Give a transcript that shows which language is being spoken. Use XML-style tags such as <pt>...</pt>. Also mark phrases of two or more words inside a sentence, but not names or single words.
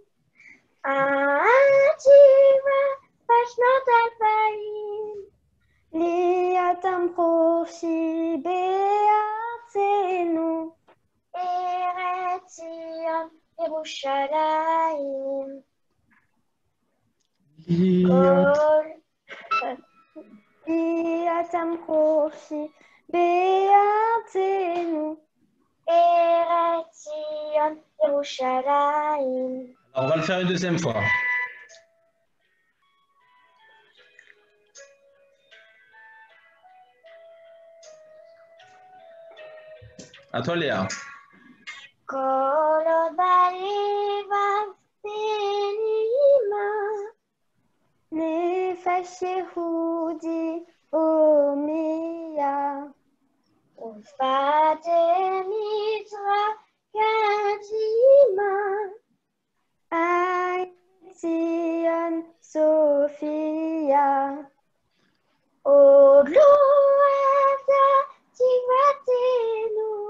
<he>התקווה בשנות 2000, להיות עם חופשי בארצנו, ארץ ציון ירושלים. להיות עם חופשי בארצנו, ארץ ציון ירושלים.</he> <fr>Alors, on va le faire une deuxième fois. À toi, Léa.</fr> <he>כל עוד בלבב בנימה, נפש יהודי הומייה, ושפת מזרח קדימה, עין ציון צופיה, עוד לא אבדה תקוותנו,</he>